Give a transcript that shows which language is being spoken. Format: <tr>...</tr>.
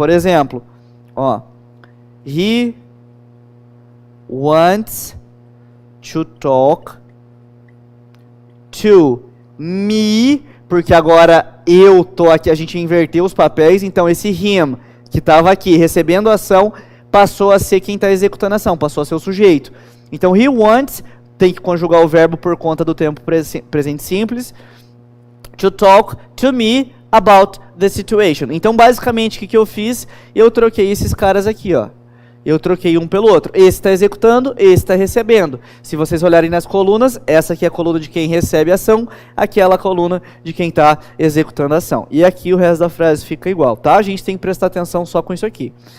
<pt>Por exemplo, ó,</pt> <en>he wants to talk to me,</en> <pt>porque agora eu tô aqui, a gente inverteu os papéis, então esse him que estava aqui recebendo a ação passou a ser quem está executando a ação, passou a ser o sujeito. Então</pt> <en>he wants</en> <pt>tem que conjugar o verbo por conta do tempo presente simples.</pt> <en>To talk to me about the situation.</en> <pt>Então, basicamente, o que eu fiz? Eu troquei esses caras aqui, ó. Eu troquei um pelo outro. Esse está executando, esse está recebendo. Se vocês olharem nas colunas, essa aqui é a coluna de quem recebe a ação, aquela coluna de quem está executando a ação. E aqui o resto da frase fica igual, tá? A gente tem que prestar atenção só com isso aqui.</pt>